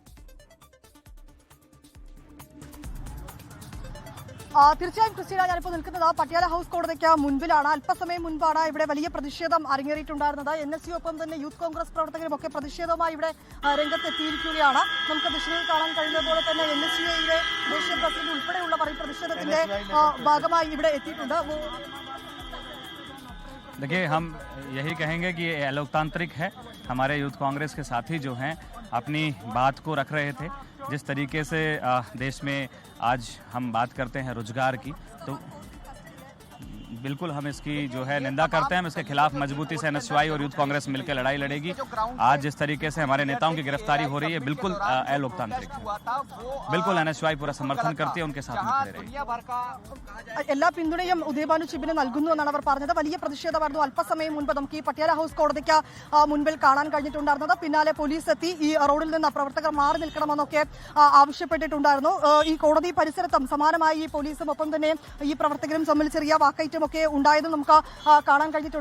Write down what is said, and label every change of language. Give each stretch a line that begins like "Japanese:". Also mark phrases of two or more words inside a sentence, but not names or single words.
Malayalam: തീർച്ചയായും ക്രിസ്റ്റീന, ഞാനിപ്പോൾ നിൽക്കുന്നത് പട്യാല ഹൌസ് കോടതിക്ക് മുൻപിലാണ്. അല്പസമയം മുൻപാണ് ഇവിടെ വലിയ പ്രതിഷേധം അരങ്ങേറിയിട്ടുണ്ടായിരുന്നത്. NSU ഒപ്പം തന്നെ യൂത്ത് കോൺഗ്രസ് പ്രവർത്തകരും ഒക്കെ പ്രതിഷേധവുമായി ഇവിടെ രംഗത്തെത്തിയിരിക്കുകയാണ്. നമുക്ക് ദൃശ്യങ്ങളിൽ കാണാൻ കഴിയുന്ന പോലെ തന്നെ NSUയുടെ ദേശീയ പ്രസിഡന്റ് ഉൾപ്പെടെയുള്ളവർ ഈ പ്രതിഷേധത്തിന്റെ ഭാഗമായി ഇവിടെ എത്തിയിട്ടുണ്ട്.
Hindi: देखिए, हम यही कहेंगे कि ये लोकतांत्रिक है. हमारे यूथ कांग्रेस के साथी जो हैं अपनी बात को रख रहे थे. जिस तरीके से देश में आज हम बात करते हैं रोजगार की, तो बिल्कुल हम इसकी जो है निंदा करते हैं. हम इसके खिलाफ मजबूती से NSUI और यूथ कांग्रेस मिलकर लड़ाई लड़ेगी. आज जिस तरीके से हमारे नेताओं की गिरफ्तारी हो रही है, बिल्कुल अलोकतांत्रिक है. बिल्कुल NSUI पूरा समर्थन करती है, उनके साथ में खड़े रहेगी.
Malayalam: എല്ലാ പിന്തുണയും ഉദയഭാനു ചിബിന് നൽകുന്നു എന്നാണ് അവർ പറഞ്ഞത്. വലിയ പ്രതിഷേധമായിരുന്നു അല്പസമയം മുൻപ് നമുക്ക് ഈ പട്യാല ഹൌസ് കോടതിക്ക് മുൻപിൽ കാണാൻ കഴിഞ്ഞിട്ടുണ്ടായിരുന്നത്. പിന്നാലെ പോലീസ് എത്തി ഈ റോഡിൽ നിന്ന് പ്രവർത്തകർ മാറി നിൽക്കണമെന്നൊക്കെ ആവശ്യപ്പെട്ടിട്ടുണ്ടായിരുന്നു. ഈ കോടതി പരിസരത്തും സമാനമായി ഈ പോലീസും ഒപ്പം തന്നെ ഈ പ്രവർത്തകരും തമ്മിൽ ചെറിയ വാക്കൈറ്റം ഒക്കെ ഉണ്ടായത് നമുക്ക് കാണാൻ കഴിഞ്ഞിട്ടുണ്ട്.